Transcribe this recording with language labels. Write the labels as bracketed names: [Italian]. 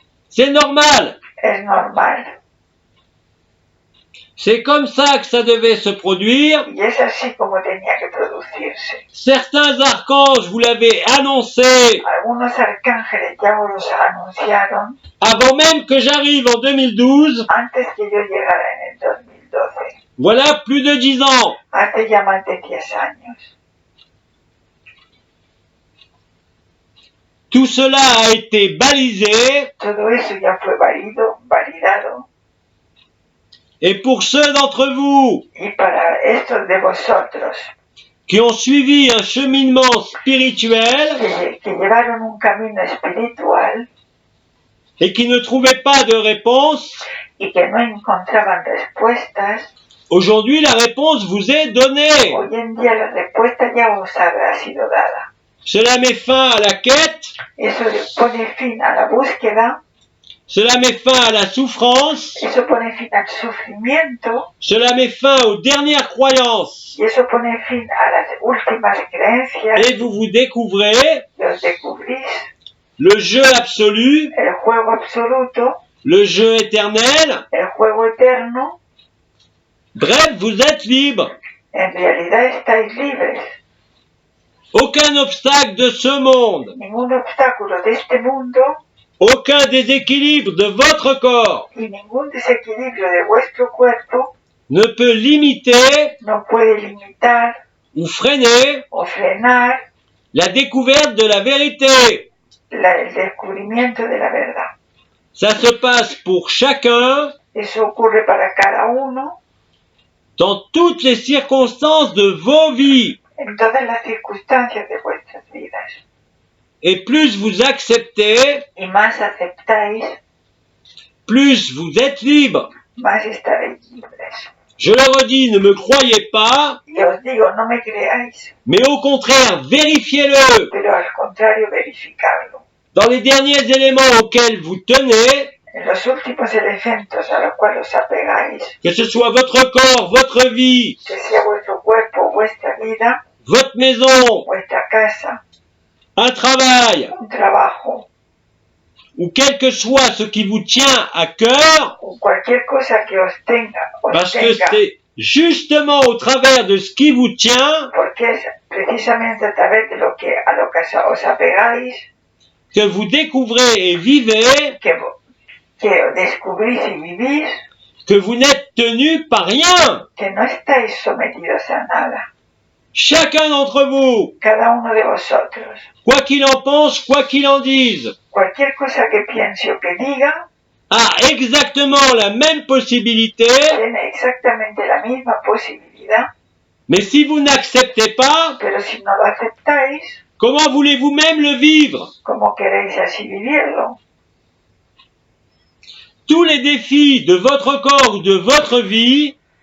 [French] C'est normal. [Spanish] Es normal. [French] C'est comme ça que ça devait se produire. [Spanish] Y es así como tenía que producirse. [French] Certains archanges vous l'avaient annoncé [Spanish] Algunos arcángeles ya os los anunciaron [French] avant même que j'arrive en 2012. [Spanish] antes que yo llegara en el 2012. [French] Voilà plus de 10 ans. [Spanish] Hace ya más de 10 años. [French] Tout cela a été balisé. [Spanish] Todo eso ya fue validado. [French] Et pour ceux d'entre vous [Spanish] Y para estos de vosotros [French] qui ont suivi un cheminement spirituel [Spanish] que llevaron un camino espiritual [French] et qui ne trouvaient pas de réponse, [Spanish] y que no encontraban respuestas, [French] aujourd'hui la réponse vous est donnée. [Spanish] hoy en día la respuesta ya os habrá sido dada. [French] Cela met fin à la quête, [Spanish] Eso pone fin a la búsqueda, [French] cela met fin à la souffrance, [Spanish] eso pone fin al sufrimiento [French] cela met fin aux dernières croyances. [Spanish] y eso pone fin a las últimas creencias [French] Et vous vous découvrez [Spanish] y os descubrís [French] le jeu absolu, [Spanish] el juego absoluto, [French] le jeu éternel. [Spanish] el juego eterno. [French] Bref, vous êtes libre. [Spanish] En realidad estáis libres. [French] Aucun obstacle de ce monde, [Spanish] Ningún obstáculo de este mundo [French] aucun déséquilibre de votre corps [Spanish] y ningún desequilibrio de vuestro cuerpo [French] ne peut limiter [Spanish] no puede limitar [French] ou freiner [Spanish] o frenar [French] la découverte de la vérité. [Spanish] el descubrimiento de la verdad. [French] Ça se passe pour chacun [Spanish] Eso ocurre para cada uno [French] dans toutes les circonstances de vos vies. [Spanish] en todas las circunstancias de vuestras vidas. [French] Et plus vous acceptez, [Spanish] Y más aceptáis, [French] plus vous êtes libre. [Spanish] más estaréis libres. [French] Je le redis, ne me croyez pas, [Spanish] Y os digo, no me creáis, [French] mais au contraire, vérifiez-le. [Spanish] pero al contrario, verificarlo. [French] Dans les derniers éléments auxquels vous tenez, [Spanish] En los últimos elementos a los cuales os apegáis, [French] que ce soit votre corps, votre vie, [Spanish] que sea vuestro cuerpo, vuestra vida, [French] votre maison, [Spanish] vuestra casa, [French] un travail, [Spanish] un trabajo, [French] ou quel que soit ce qui vous tient à cœur, [Spanish] o cualquier cosa que os [French] parce que [Spanish] tenga, [French] c'est justement au travers de ce qui vous tient [Spanish] porque es precisamente a través de lo que os apegáis [French] que vous découvrez et vivez [Spanish] que descubrís y vivís, [French] que vous n'êtes tenu par rien. [Spanish] que no estáis sometidos a nada. [French] Chacun d'entre vous, [Spanish] Cada uno de vosotros, [French] quoi qu'il en pense, quoi qu'il en dise, [Spanish] cualquier cosa que piense o que diga, [French] a exactement la même possibilité, [Spanish] tiene exactamente la misma posibilidad, [French] mais si vous n'acceptez pas, [Spanish] pero si no lo aceptáis, [French] comment voulez-vous même le vivre? [Spanish] ¿cómo queréis así vivirlo? [French] Tous les défis de votre corps ou de votre vie,